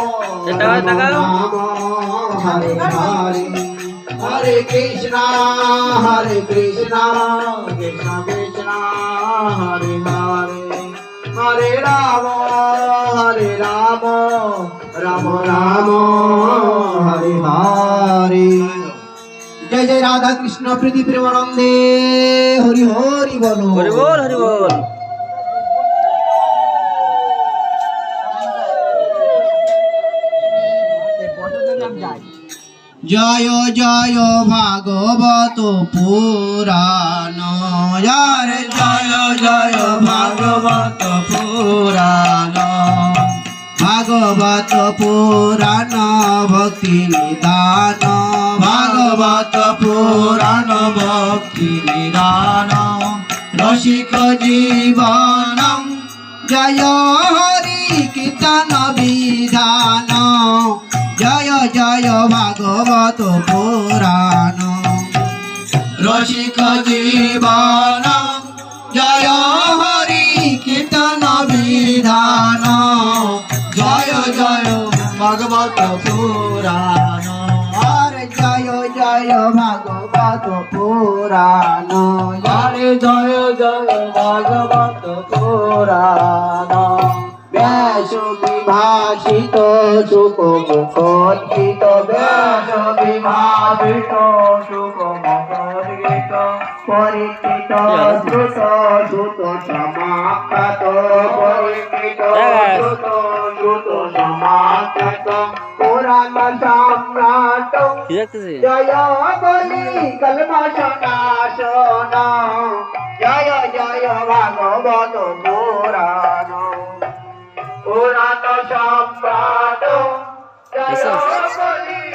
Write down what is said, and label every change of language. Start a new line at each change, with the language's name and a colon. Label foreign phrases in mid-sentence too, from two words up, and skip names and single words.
Sanskrit: হরে হরে हरे कृष्ण कृष्ण कृष्ण हरे हरे हरे राम राम राम हरे हरे.
Bangla: জয় জয় রাধা কৃষ্ণ প্রীতি প্রেমানন্দে হরি হরি বোলো হরি বোল হরি বোল জয় জয় ভাগবত পুরাণ যার জয় জয় ভাগবত পুরাণ ভাগবত পুরাণ ভক্তি নিদান ভাগবত পুরাণ ভক্তি নিদান রসিক জীবন জয় হরি কীর্তন বিধান জয় জয় ভাগবত পুরাণ রসিক জীবন জয় হরি কীর্তন বিধান জয় জয় ভাগবত পুরাণ হরে জয় জয় ভাগবত পুরাণ হরে জয় জয় ভাগবত পুরাণ ব্যাস বিভাষিত সুখ মুখোদ্গীত ব্যাস বিভাষিত সুখ মুখোদ্গীত পরিচিত শ্রুত শ্রুত সমাখ্যাত পরিচিত শ্রুত শ্রুত সমাখ্যাত পুরাণ সম্রাট জয় বলি কল্মষনাশন জয় জয় ভাগবত পুরাণ পুরাণ সম্রাট জয় বলি